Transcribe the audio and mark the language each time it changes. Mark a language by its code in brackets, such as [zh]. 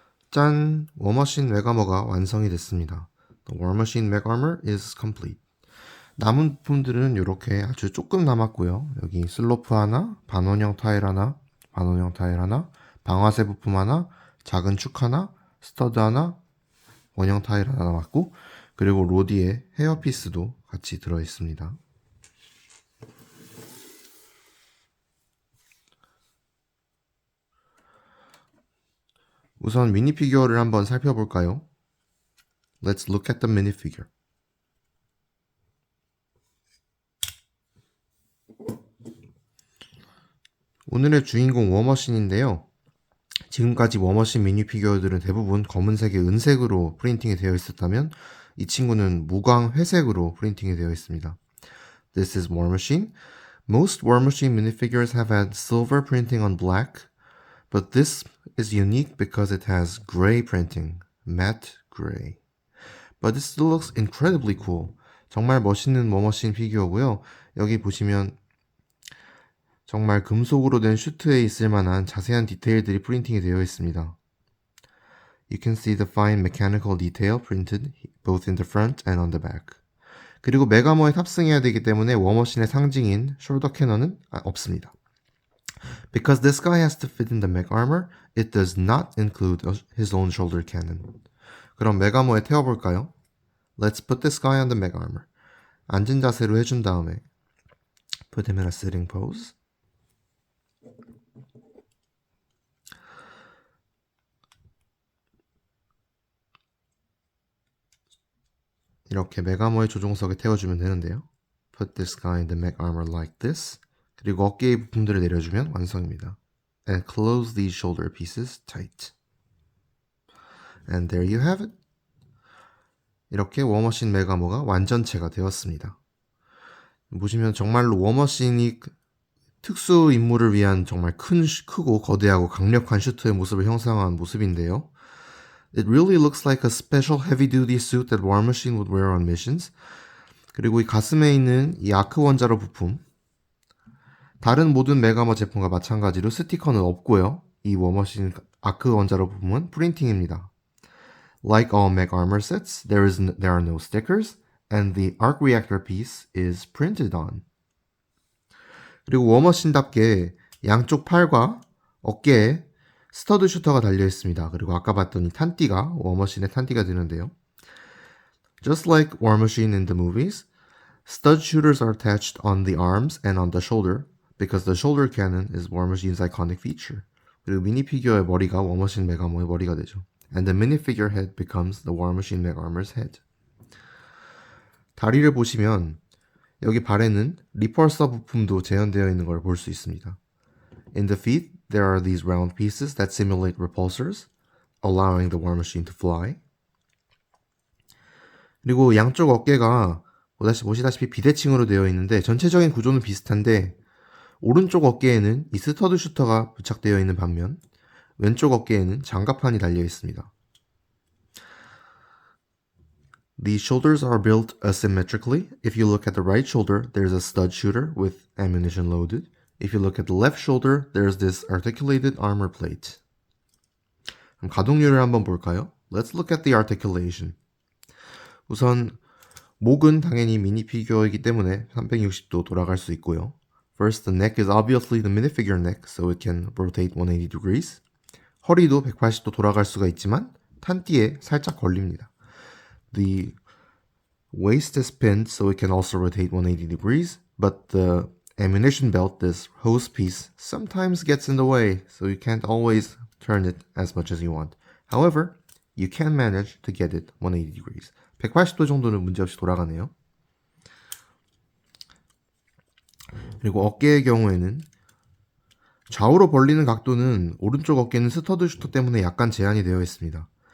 [ko] 짠! 워머신 맥아머가 완성이 됐습니다. [en] The War Machine Mech Armor is complete. [ko] 남은 부품들은 이렇게 아주 조금 남았고요. 여기 슬로프 하나, 반원형 타일 하나, 반원형 타일 하나, 방아쇠 부품 하나, 작은 축 하나, 스터드 하나, 원형 타일 하나 남았고, 그리고 로디의 헤어피스도 같이 들어있습니다. 우선 미니피규어를 한번 살펴볼까요? [en] Let's look at the minifigure. [ko] 오늘의 주인공 워머신인데요. 지금까지 워머신 미니피규어들은 대부분 검은색에 은색으로 프린팅이 되어 있었다면 이 친구는 무광 회색으로 프린팅이 되어 있습니다. [en] This is War Machine. Most War Machine minifigures have had silver printing on black, but this is unique because it has gray printing, matte gray. But it still looks incredibly cool. [ko] 정말 멋있는 워머신 피규어고요. 여기 보시면 정말 금속으로 된 슈트에 있을 만한 자세한 디테일들이 프린팅이 되어 있습니다. [en] You can see the fine mechanical detail printed both in the front and on the back. [ko] 그리고 메가머에 탑승해야 되기 때문에 워머신의 상징인 숄더 캐넌은 없습니다. [en] Because this guy has to fit in the mech armor, it does not include his own shoulder cannon. [ko] 그럼 메가머에 태워볼까요? [en] Let's put this guy on the mech armor. [ko] 앉은 자세로 해준 다음에 [en] put him in a sitting pose. [ko] 이렇게 메가머의 조종석에 태워주면 되는데요. [en] Put this guy in the mech armor like this. [ko] 그리고 어깨의 부품들을 내려주면 완성입니다. [en] And close these shoulder pieces tight. And there you have it. [ko] 이렇게 워머신 메가머가 완전체가 되었습니다. 보시면 정말로 워머신이 특수 임무를 위한 정말 크고 거대하고 강력한 슈트의 모습을 형상화한 모습인데요. [en] It really looks like a special heavy-duty suit that War Machine would wear on missions. [ko] 그리고 이 가슴에 있는 이 아크 원자로 부품, 다른 모든 메가머 제품과 마찬가지로 스티커는 없고요. 이 워머신 아크 원자로 부품은 프린팅입니다. [en] Like all mech armor sets, there are no stickers, and the arc reactor piece is printed on. [ko] 그리고 워머신답게 양쪽 팔과 어깨에 스터드 슈터가 달려 있습니다. 그리고 아까 봤던 이 탄띠가 워머신의 탄띠가 되는데요. [en] Just like War Machine in the movies, stud shooters are attached on the arms and on the shoulder because the shoulder cannon is War Machine's iconic feature. [ko] 그리고 미니피규어의 머리가 워머신 메가머의 머리가 되죠. [en] And the minifigure head becomes the War Machine Mech Armor's head. [ko] 다리를 보시면 여기 발에는 리펄서 부품도 재현되어 있는 걸 볼 수 있습니다. [en] In the feet, there are these round pieces that simulate repulsors, allowing the War Machine to fly. [ko] 그리고 양쪽 어깨가 보시다시피 비대칭으로 되어 있는데 전체적인 구조는 비슷한데 오른쪽 어깨에는 이 스터드 슈터가 부착되어 있는 반면 왼쪽 어깨에는 장갑판이 달려 있습니다. [en] These shoulders are built asymmetrically. If you look at the right shoulder, there's a stud shooter with ammunition loaded. If you look at the left shoulder, there's this articulated armor plate. [ko] 그럼 가동률을 한번 볼까요? [en] Let's look at the articulation. [ko] 우선 목은 당연히 미니 피규어이기 때문에 360도 돌아갈 수 있고요. [en] First, the neck is obviously the minifigure neck, so it can rotate 180 degrees. [ko] 허리도 180도 돌아갈 수가 있지만 탄띠에 살짝 걸립니다. [en] The waist is pinned, so it can also rotate 180 degrees, but the ammunition belt, this hose piece, sometimes gets in the way, so you can't always turn it as much as you want. However, you can manage to get it 180 degrees. [ko] 180도 정도는 문제없이 돌아가네요. 그리고 어깨의 경우에는 좌우로 벌리는 각도는 오른쪽 어깨는 스터드 슈터 때문에 약간 제한이 되어 있습니다.